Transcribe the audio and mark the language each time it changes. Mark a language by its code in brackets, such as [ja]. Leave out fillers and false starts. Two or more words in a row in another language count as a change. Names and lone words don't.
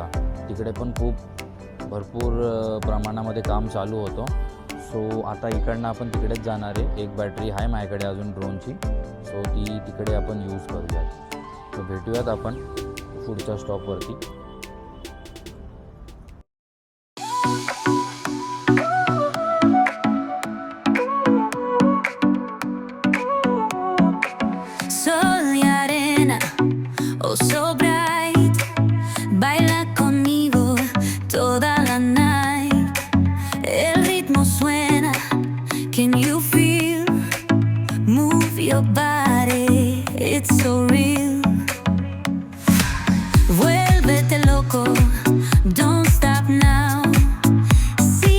[mr] तिकडे पण खूप भरपूर प्रमाणामध्ये काम चालू होतं. सो आता इकडनं आपण तिकडेच जाणार आहे. एक बॅटरी आहे माझ्याकडे अजून ड्रोनची, सो ती तिकडे आपण यूज करूयात. सो भेटूयात आपण पुढच्या स्टॉपवरती. [es] Sol y arena, [en] oh so bright, [es] baila conmigo toda la night. El ritmo suena, [en] can you feel? Move your body, it's so real. [es] Vuélvete loco, [en] don't stop now.